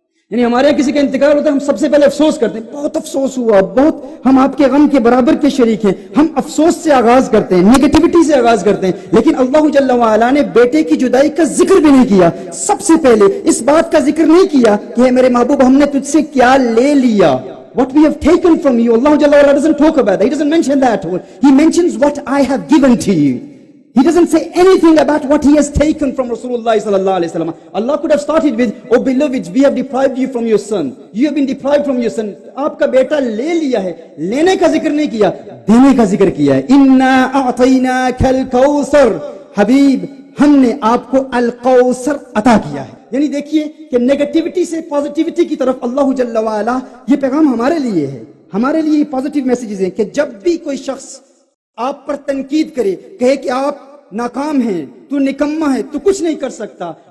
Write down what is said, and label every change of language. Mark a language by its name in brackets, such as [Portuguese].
[Urdu] یعنی ہمارے کسی کا انتقال ہوتا ہے ہم سب سے پہلے افسوس کرتے ہیں، بہت افسوس ہوا، بہت ہم آپ کے غم کے برابر کے شریک ہیں، ہم افسوس سے آغاز کرتے ہیں، نیگیٹیوٹی سے آغاز کرتے ہیں۔ لیکن اللہ جل وعلا نے بیٹے کی جدائی کا ذکر بھی نہیں کیا۔ سب سے پہلے اس بات کا ذکر نہیں کیا کہ اے میرے محبوب ہم نے تجھ سے کیا لے لیا، [English] what we have taken from you. Allah Jalla wa'ala doesn't talk about that. He doesn't mention that. He mentions what I have given to you. He doesn't say anything about what he has taken from Rasulullah sallallahu alaihi wasallam. Allah could have started with, oh beloved, we have deprived you from your son. You have been deprived from your son. [Urdu] آپ کا بیٹا لے لیا ہے، لینے کا ذکر نہیں کیا، دینے کا ذکر کیا ہے۔ [Arabic] اِنَّا أَعْطَيْنَاكَ الْكَوْثَرَ، [Urdu] حبیب ہم نے آپ کو الکوثر عطا کیا ہے۔ یعنی دیکھیے کہ نیگیٹیوٹی سے پازیٹیوٹی کی طرف اللہ جل وعلا، یہ پیغام ہمارے لیے ہے، ہمارے لیے پازیٹیو میسیجز ہیں کہ جب بھی کوئی شخص آپ پر تنقید کرے، کہے کہ آپ ناکام ہیں، تو نکما ہے، تو کچھ نہیں کر سکتا،